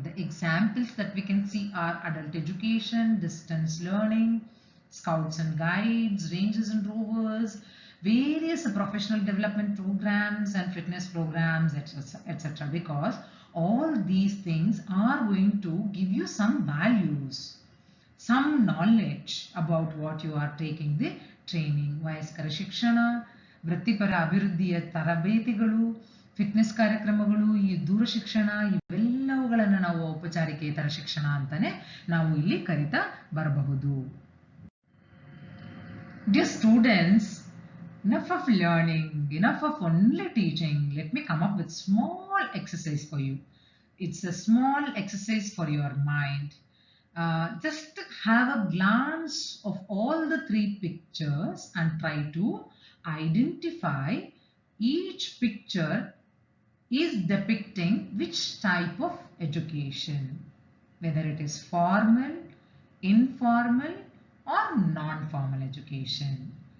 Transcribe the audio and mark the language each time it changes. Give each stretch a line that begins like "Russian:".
English: The examples that we can see are adult education, distance learning, Scouts and Guides, Rangers and Rovers, various professional development programs and fitness programs, etc. Because all these things are going to give you some values, some knowledge about what you are taking the training.
Kannada: ವಯಸ್ಕರ ಶಿಕ್ಷಣ, ವೃತ್ತಿಪರ ಅಭಿವೃದ್ಧಿಯ ತರಬೇತಿಗಳು, fitness ಕಾರ್ಯಕ್ರಮಗಳು, ಈ ದೂರ ಶಿಕ್ಷಣ, ಇವೆಲ್ಲವುಗಳನ್ನು ನಾವು ಔಪಚಾರಿಕೇತರ ಶಿಕ್ಷಣ ಅಂತಾನೆ ನಾವು ಇಲ್ಲಿ ಕರಿತಾ ಬರಬಹುದು.
English: Dear students, enough of learning, enough of only teaching. Let me come up with small exercise for you. It's a small exercise for your mind. Just have a glance of all the 3 pictures and try to identify each picture is depicting which type of education, whether it is formal, informal or non-formal education.